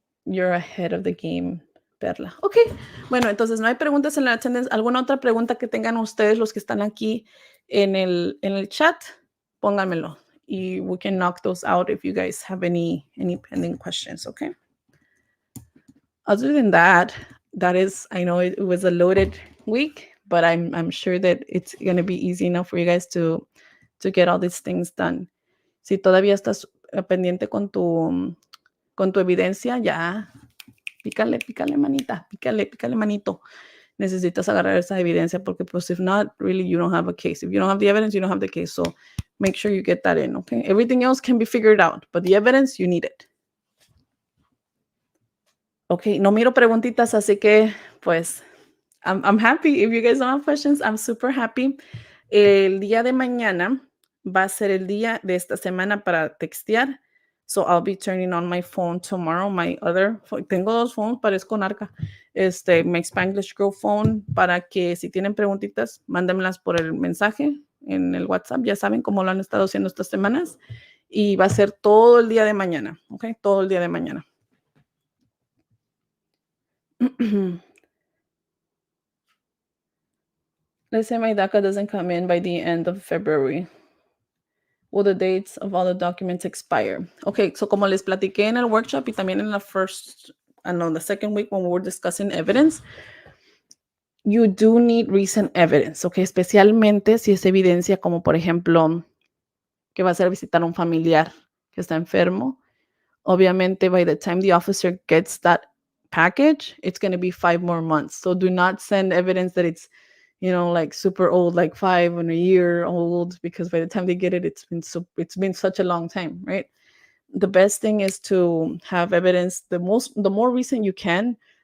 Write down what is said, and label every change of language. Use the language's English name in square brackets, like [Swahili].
[English] You're ahead of the game, Perla. Ok. [Spanish] Bueno, entonces no hay preguntas en la attendance. ¿Alguna otra pregunta que tengan ustedes, los que están aquí en el chat? Pónganmelo. [English] Y we can knock those out if you guys have any pending questions, okay? Other than that is, I know it was a loaded week, but I'm sure that it's going to be easy enough for you guys to get all these things done. [Spanish] Si todavía estás pendiente con tu evidencia, ya, pícale manita, pícale manito. [English] Necesitas agarrar esa evidencia porque, pues, if not, really, you don't have a case. If you don't have the evidence, you don't have the case. So make sure you get that in, okay? Everything else can be figured out, but the evidence, you need it. [Spanish] Ok, no miro preguntitas, así que, pues, [English] I'm happy. If you guys don't have questions, I'm super happy. [Spanish] El día de mañana va a ser el día de esta semana para textear. [English] So I'll be turning on my phone tomorrow. [Spanish] My other tengo dos phones, parezco narca. My Spanglish Girl phone para que si tienen preguntitas, mándenmelas por el mensaje en el WhatsApp. Ya saben cómo lo han estado haciendo estas semanas. Y va a ser todo el día de mañana, ¿ok? Todo el día de mañana. [English] Let's say my DACA doesn't come in by the end of February. Will the dates of all the documents expire? Okay, so como les platiqué en el workshop y también en la the second week when we were discussing evidence, you do need recent evidence, okay? [Spanish] Especialmente si es evidencia como, por ejemplo, que vas a ir a visitar a un familiar que está enfermo. [English] Obviamente, by the time the officer gets that package, it's going to be 5 more months. So do not send evidence that it's, like super old, like 5 and a year old, because by the time they get it, it's been such a long time, right? The best thing is to have evidence the more recent you can.